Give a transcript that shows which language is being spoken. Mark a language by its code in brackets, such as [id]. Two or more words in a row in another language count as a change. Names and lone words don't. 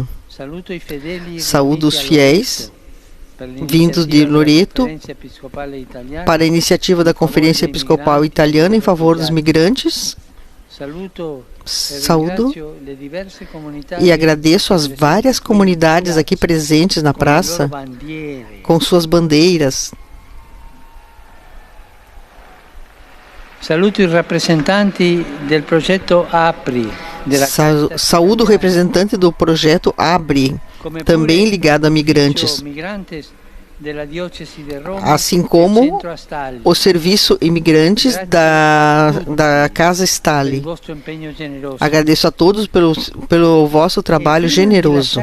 [pt] Saúdo os fiéis vindos de Loreto para a iniciativa da Conferência Episcopal Italiana em favor dos migrantes. Saúdo e agradeço às várias comunidades aqui presentes na praça com suas bandeiras. [it] Saluto i rappresentanti del progetto APRI. [pt] Saúdo o representante do projeto ABRI, também ligado a migrantes, assim como o serviço imigrantes da Casa Stali. Agradeço a todos pelo vosso trabalho generoso.